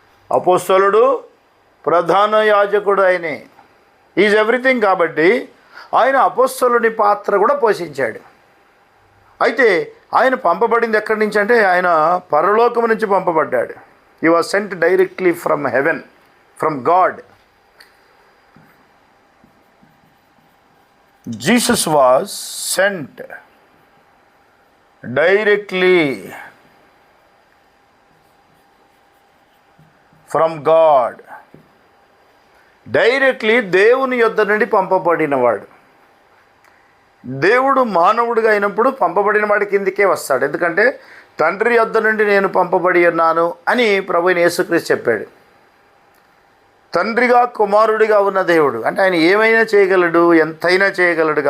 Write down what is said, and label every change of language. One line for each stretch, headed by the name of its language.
Telugu: అపోస్తలుడు, ప్రధాన యాజకుడు. ఆయనే
English: Is everything.
Telugu: కాబట్టి ఆయన అపోస్తలుని పాత్ర కూడా పోషించాడు. అయితే ఆయన పంపబడింది ఎక్కడి నుంచి అంటే, ఆయన పరలోకం నుంచి పంపబడ్డాడు.
English: He was sent directly from heaven, from God. Jesus was sent directly from God.
Telugu: Directly దేవుని యొద్ద నుండి పంపబడినవాడు. దేవుడు మానవుడిగా అయినప్పుడు పంపబడిన వాడి కిందికే వస్తాడు. ఎందుకంటే తండ్రి యొద్ద నుండి నేను పంపబడి ఉన్నాను అని ప్రభువైన యేసుక్రీస్తు చెప్పాడు. తండ్రిగా కుమారుడిగా ఉన్న దేవుడు అంటే ఆయన ఏమైనా చేయగలడు, ఎంతైనా చేయగలడు.